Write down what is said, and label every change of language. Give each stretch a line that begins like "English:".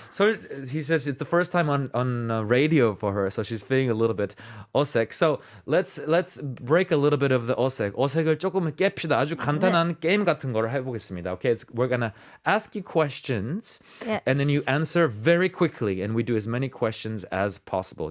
English: so he says it's the first time on radio for her, so she's feeling a little bit
Korean: 어색.
English: So let's break a little bit of the
Korean: 어색을 조금 깹시다. 아주 간단한 게임 같은 거를 해보겠습니다.
English: Okay, we're gonna ask you questions, Yes. and then you answer very quickly, and we do as many questions as possible.